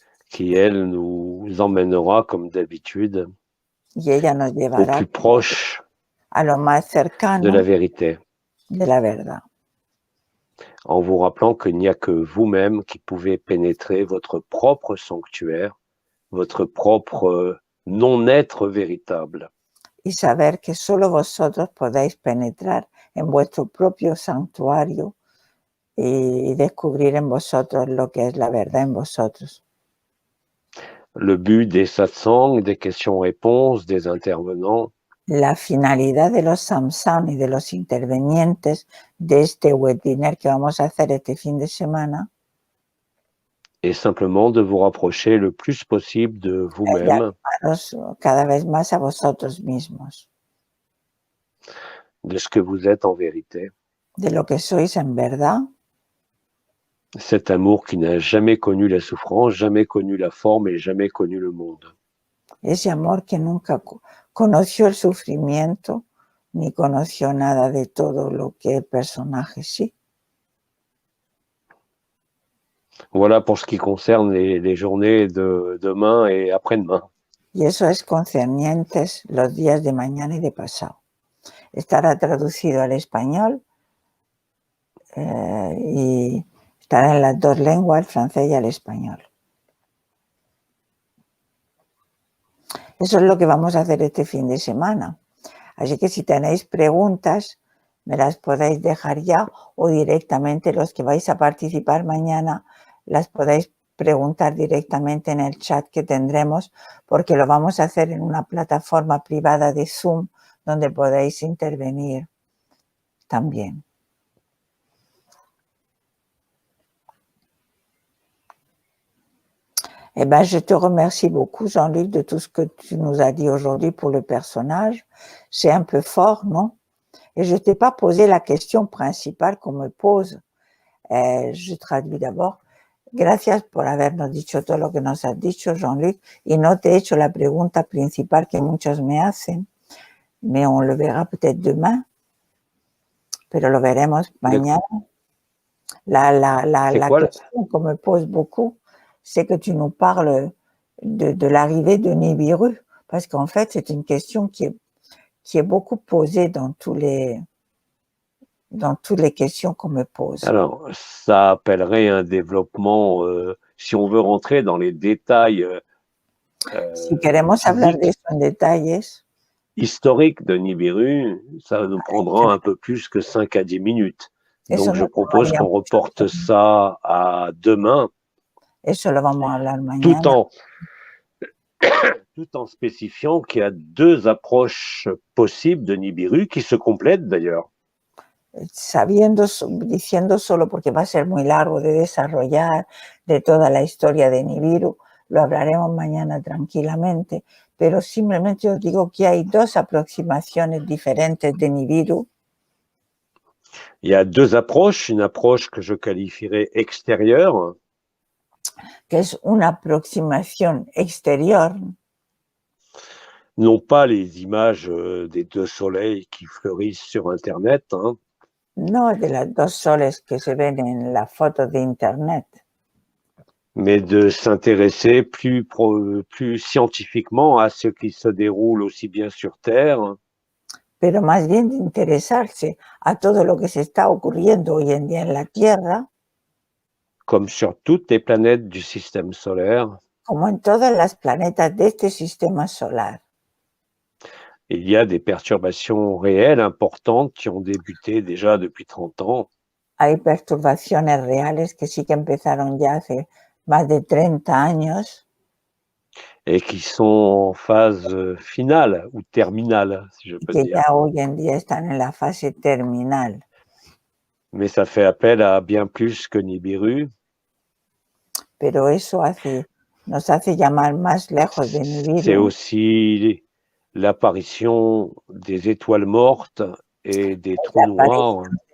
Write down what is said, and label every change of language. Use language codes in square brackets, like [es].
[fr] Qui, elle, nous emmènera, comme d'habitude, [es] y ella nos llevará [fr] au plus proche [es] a lo más cercano [fr] de la vérité. [es] De la verdad. [fr] En vous rappelant qu'il n'y a que vous-même qui pouvez pénétrer votre propre sanctuaire, votre propre non-être véritable. [es] Y saber que solo vosotros podéis penetrar en vuestro propio santuario y descubrir en vosotros lo que es la verdad en vosotros. [fr] Le but des satsangs, des questions-réponses, des intervenants. [es] La finalidad de los samsam y de los intervenientes de este webinar que vamos a hacer este fin de semana [fr] est simplement de vous rapprocher le plus possible de vous-même. [es] Cada vez más a vosotros mismos. [fr] De ce que vous êtes en vérité. [es] De lo que sois en verdad. [fr] Cet amour qui n'a jamais connu la souffrance, jamais connu la forme et jamais connu le monde. [es] Ese amor que nunca conoció el sufrimiento ni conoció nada de todo lo que el personaje sí. [fr] Voilà pour ce qui concerne les journées de demain et après-demain. [es] Y eso es concernientes los días de mañana y de pasado. Estará traducido al español y estará en las dos lenguas, el francés y el español. Eso es lo que vamos a hacer este fin de semana. Así que si tenéis preguntas, me las podéis dejar ya o directamente los que vais a participar mañana las podéis preguntar directamente en el chat que tendremos, porque lo vamos a hacer en una plataforma privada de Zoom donde podéis intervenir también. [fr] Eh bien, je te remercie beaucoup, Jean-Luc, de tout ce que tu nous as dit aujourd'hui pour le personnage. C'est un peu fort, non? Et je ne t'ai pas posé la question principale qu'on me pose. Je traduis d'abord. [es] Gracias por habernos dicho todo lo que nos has dicho, Jean-Luc, y no te he hecho la pregunta principal que muchos me hacen, [fr] mais on le verra peut-être demain, [es] pero lo veremos mañana. [fr] La question qu'on me pose beaucoup, c'est que tu nous parles de l'arrivée de Nibiru, parce qu'en fait, c'est une question qui est beaucoup posée dans toutes les questions qu'on me pose. Alors, ça appellerait un développement, si on veut rentrer dans les détails [es] si queremos hablar de eso en detalles, [fr] historique de Nibiru, ça nous prendra un peu plus que 5 à 10 minutes. Donc, je propose qu'on reporte ça à demain. [es] Eso lo vamos a hablar mañana. [fr] Tout en spécifiant qu'il y a deux approches possibles de Nibiru qui se complètent d'ailleurs. [es] Diciendo solo porque va a ser muy largo de desarrollar de toda la historia de Nibiru, lo hablaremos mañana tranquilamente, pero simplemente os digo que hay dos aproximaciones diferentes de Nibiru. [fr] Il y a deux approches, une approche que je qualifierais extérieure, [es] que es una aproximación exterior, [fr] non pas les images des deux soleils qui fleurissent sur Internet, hein, [es] no de las dos soles que se ven en la foto de Internet, [fr] mais de s'intéresser plus scientifiquement à ce qui se déroule aussi bien sur Terre [es] pero más bien de interesarse a todo lo que se está ocurriendo hoy en día en la Tierra, [fr] comme sur toutes les planètes du système solaire. [es] como en todas las planetas de este sistema solar. [fr] Il y a des perturbations réelles importantes qui ont débuté déjà depuis 30 ans. [es] Hay perturbaciones reales que sí que empezaron ya hace más de 30 años. [fr] Et qui sont en phase finale ou terminale, si je peux [es] que [fr] dire. [es] Ya hoy en día están en la fase terminal. [fr] Mais ça fait appel à bien plus que Nibiru. [es] Pero eso nos hace llamar más lejos de Nibiru. [fr] C'est aussi l'apparition des étoiles mortes et des trous noirs.